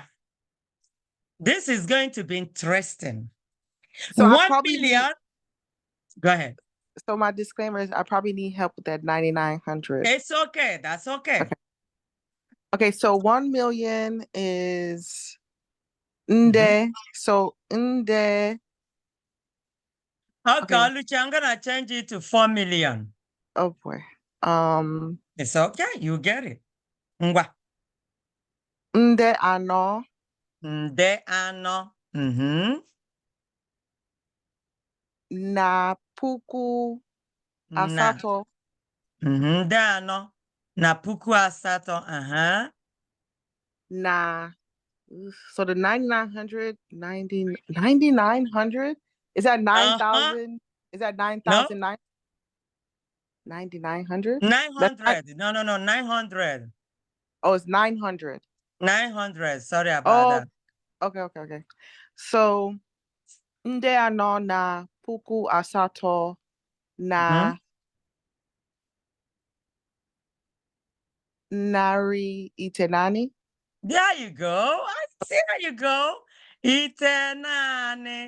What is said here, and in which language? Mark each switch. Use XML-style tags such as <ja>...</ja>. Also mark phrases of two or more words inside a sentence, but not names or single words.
<en>This is going to be interesting. So 1 billion. Go ahead. So my disclaimer is I probably need help with that 9,900. It's okay. That's okay. Okay, so 1 million is nde. So nde. Okay, Oluchi, I'm gonna change it to 4 million. Oh boy. It's okay. You get it. Ngwa.</en> <ig>Nde ano. Nde ano. Na puku asato. Nde ano. Na puku asato. Na.</ig> <en>So the 9,900, 9,900? Is that 9,000? Is that 9,000? No. 9,900? 900. No, 900. Oh, it's 900. 900. Sorry about that. Okay. So,</en> <ig>nde ano na puku asato na nari itenani.</ig> <en>There you go. There you go. Itenani.</en>